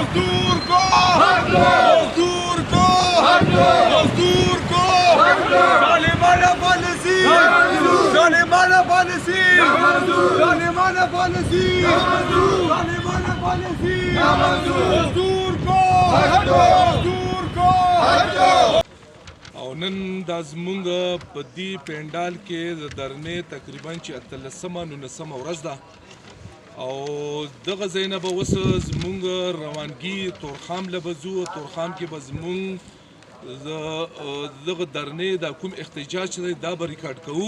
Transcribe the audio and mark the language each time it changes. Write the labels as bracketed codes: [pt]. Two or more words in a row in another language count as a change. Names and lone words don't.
[ur] مزدور کو مزدور کو مزدور کو ظالمانہ پالیسی ظالمانہ پالیسی ظالمانہ پالیسی ظالمانہ پالیسی مزدور کو مزدور کو [ps] او نن دا زمونږ په دې پینډال کې د درنې تقریبا چې 18 ورځ ده او دغه ځای نه به اوس زمونږ روانګي تورخام له به ځو. تورخام کې به زمونږ دغه درنې دا کوم احتجاج دی دا به ریکارډ کوو.